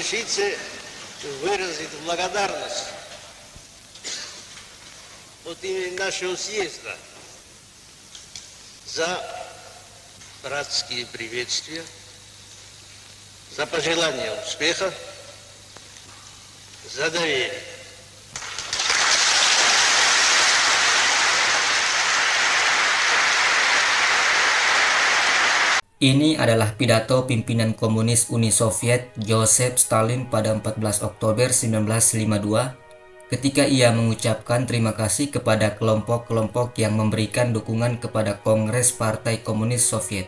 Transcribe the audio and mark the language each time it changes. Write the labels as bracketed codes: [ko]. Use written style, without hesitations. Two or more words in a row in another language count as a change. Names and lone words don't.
[ru] лице выразить благодарность от имени нашего съезда за братские приветствия, за пожелание успеха, за доверие. [id] Ini adalah pidato pimpinan komunis Uni Soviet Joseph Stalin pada 14 Oktober 1952 ketika ia mengucapkan terima kasih kepada kelompok-kelompok yang memberikan dukungan kepada Kongres Partai Komunis Soviet.